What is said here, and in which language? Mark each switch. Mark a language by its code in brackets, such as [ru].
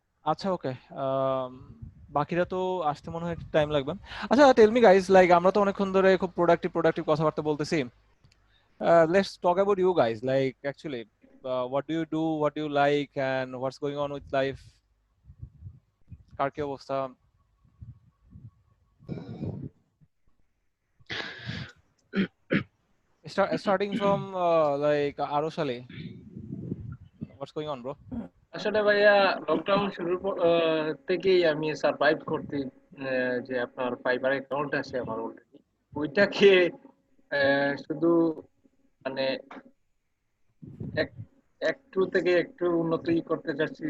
[bn] আচ্ছা, ওকে। বাকিরা তো আসতে মনে হয় টাইম লাগবে। আচ্ছা, [en] tell me guys, [bn] লাইক আমরা তো অনেকক্ষণ ধরে খুব প্রোডাক্টিভ কথাবার্তা বলতেছি। [en] Let's talk about you guys, like actually what do you do, what do you like, and what's going on with life? [bn] কার কি অবস্থা? [en] Starting from like Aroshale, what's going on, bro? [bn] আসলে ভাইয়া লকডাউন শুরুর থেকেই আমি survive করতে যে আপনার ফাইবার অ্যাকাউন্ট আছে আমার অলরেডি, ওইটাকে শুধু মানে একটু থেকে একটু উন্নতি করতে চাচ্ছি।